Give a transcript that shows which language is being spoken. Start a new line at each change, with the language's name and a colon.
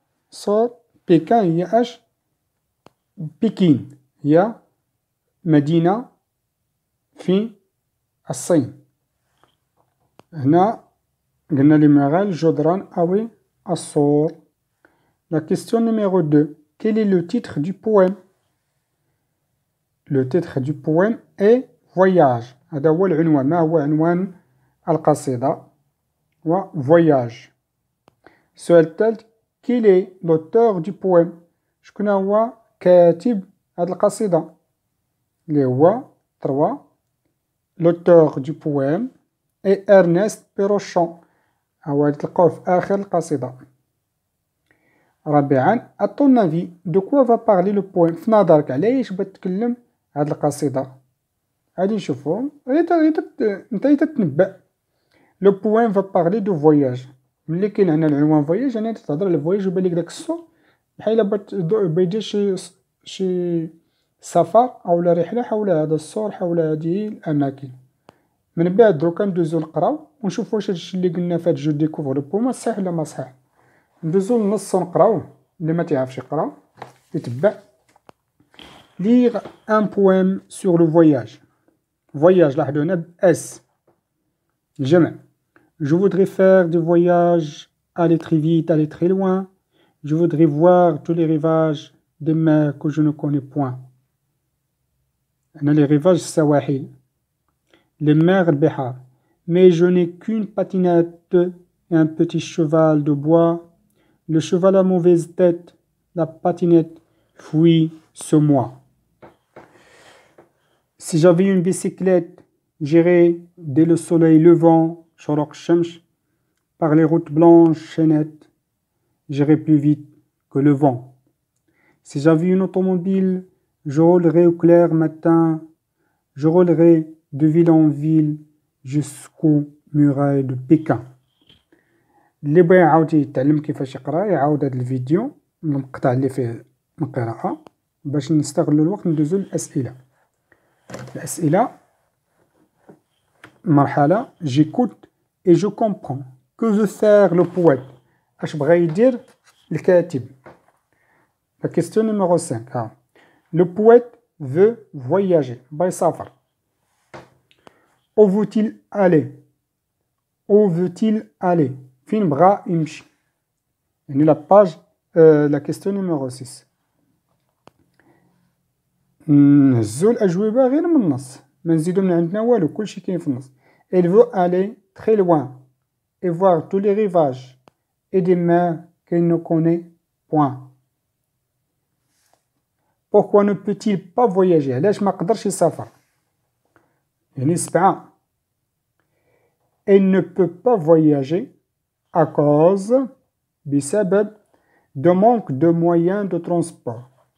Arabic: صور بكين هي اش؟ بكين هي مدينة في الصين. هنا قلنا لي ميغال الجدران أو الصور.
French: La question numéro 2. Quel est le titre du poème؟ Le titre du poème est Voyage.
Arabic: هذا هو العنوان. ما هو عنوان القصيدة؟ و Voyage. السؤال الثالث.
French: Quel est l'auteur du poème؟
Arabic: شكون هو كاتب هذه القصيدة؟ اللي هو 3.
French: L'auteur du poème est Ernest Pérochon.
Arabic: هو تلقاوه في آخر القصيدة. 4.
French: À ton avis, de quoi va parler le poème؟
Arabic: في نظرك علاش بغات تتكلم هاد القصيدة؟ غادي نشوفو. نتا تتنبأ.
French: لو بويم va parler de voyage.
Arabic: ملي كاين عندنا العنوان voyage يعني تتهضر على الفواياج ويبان لك داك الصور بحال بغات يدير شي سفر أو رحلة حول هذا الصور، حول هذه الأماكن. من بعد دروكا ندوزو نقراو ونشوفو واش هادشي اللي قلنا في هاد
French: جو ديكوفر لو بوم
Arabic: صحيح ولا ما صحيح. ندوزو للنص ونقراوه، اللي ما تيعرفش يقرا يتبع.
French: ليغ ان بويم سور لو فواياج. فواياج
Arabic: لاحظوا هنا
French: اس الجمع. Je voudrais faire des voyages, aller très vite, aller très loin. Je voudrais voir tous les rivages des mers que je ne connais point.
Arabic: هنا les rivages السواحل، les mers البحار.
French: Mais je n'ai qu'une patinette et un petit cheval de bois. Le cheval a mauvaise tête, la patinette fuit ce moi. Si j'avais une bicyclette, j'irais dès le soleil levant,
Arabic: شروق الشمس,
French: par les routes blanches chaînettes, j'irais plus vite que le vent. Si j'avais une automobile, je roulerais au clair matin, je roulerais de ville en ville jusqu'aux murailles de Pékin.
Arabic: اللي بغى يعاود يتعلم كيفاش يقرا يعاود هذا الفيديو المقطع اللي فيه القراءة باش نستغلوا الوقت. ندوزو للأسئلة. الأسئلة مرحلة
French: j'écoute et je comprends. Que veut faire le poète؟
Arabic: اش بغى يدير الكاتب؟
French: La question numéro 5. Le poète veut voyager.
Arabic: بغى يسافر.
French: Où veut-il aller؟ Où veut-il aller؟
Arabic: فين بغى يمشي؟ يعني
French: لا باج la question numéro 6.
Arabic: نهزو الأجوبة غير من النص، ما نزيدو من عندنا والو، كلشي كاين في النص.
French: Il veut aller très loin et voir tous les rivages et des mers qu'il ne connaît point. Pourquoi ne peut-il pas voyager؟
Arabic: علاش ما قدرش يسافر؟ يعني
French: 7. elle ne peut pas voyager à cause بسبب de manque de moyens de transport.